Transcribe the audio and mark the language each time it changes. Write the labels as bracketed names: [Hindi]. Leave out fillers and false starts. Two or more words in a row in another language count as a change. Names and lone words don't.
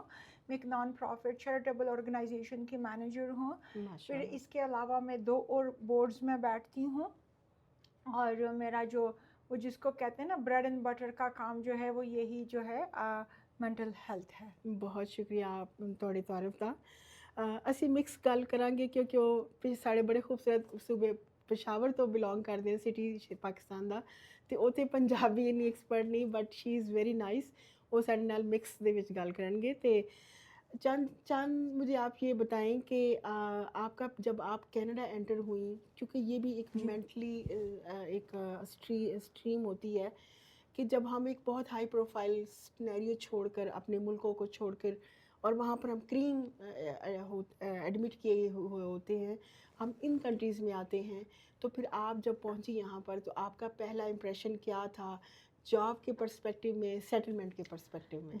[Urdu] میں ایک [English] non-profit charitable organization [Urdu] کی مینیجر ہوں۔ پھر اس کے علاوہ میں 2 اور بورڈز میں بیٹھتی ہوں، اور میرا جو وہ جس کو کہتے ہیں نا [English] bread and butter [Urdu] کا کام جو ہے وہ یہی جو ہے [English] mental health [Urdu] ہے۔ بہت شکریہ آپ تھوڑی تعارف کا۔ [Punjabi] اسی مکس گل کرانگے [Urdu] کیونکہ وہ سارے بڑے خوبصورت صوبے پشاور تو بلونگ کرتے ہیں، سٹی پاکستان دا، تو وہ تو پنجابی نہیں ایکسپرٹ نہیں، [English] but she is very nice. [Punjabi] وہ سارے نال مکس دے وچ گل کرنگے۔ [Urdu] تے چند مجھے آپ یہ بتائیں کہ آپ کا جب آپ کینیڈا انٹر ہوئیں، کیونکہ یہ بھی ایک مینٹلی ایک اسٹریم ہوتی ہے کہ جب ہم ایک بہت [English] high profile scenario [Urdu] چھوڑ کر اپنے ملکوں کو چھوڑ کر، اور وہاں پر ہم کریم ایڈمٹ کیے ہوئے ہوتے ہیں، ہم ان کنٹریز میں آتے ہیں، تو پھر آپ جب پہنچی یہاں پر تو آپ کا پہلا امپریشن کیا تھا جاب کے پرسپیکٹیو میں، سیٹلمنٹ کے پرسپیکٹیو میں؟